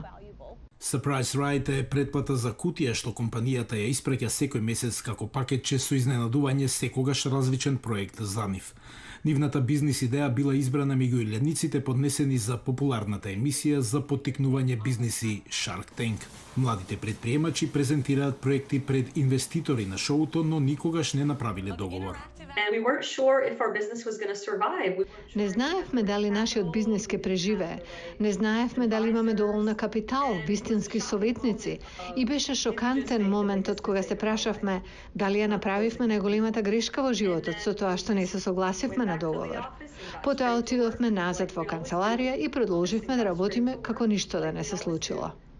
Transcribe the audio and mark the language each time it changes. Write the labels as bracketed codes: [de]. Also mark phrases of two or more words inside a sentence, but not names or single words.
[mk] Surprise Ride е претплата за кутија што компанијата ја испраќа секој месец како пакетче со изненадување секогаш различен проект за нив. Нивната бизнис идеја била избрана меѓу илјадниците поднесени за популарната емисија за поттикнување бизниси Shark Tank. Младите предприемачи презентираат проекти пред инвеститори на шоуто, но никогаш не направиле договор. [en] And we weren't sure if our business was going to survive. [mk] Не знаевме дали нашиот бизнис ќе преживее. Не знаевме дали имаме доволно капитал, вистински советници. И беше шокантен моментот кога се прашавме дали ја направивме најголемата грешка во животот со тоа што не се согласивме на договор. Потоа отидовме назад во канцеларија и продолживме да работиме како ништо да не се случило.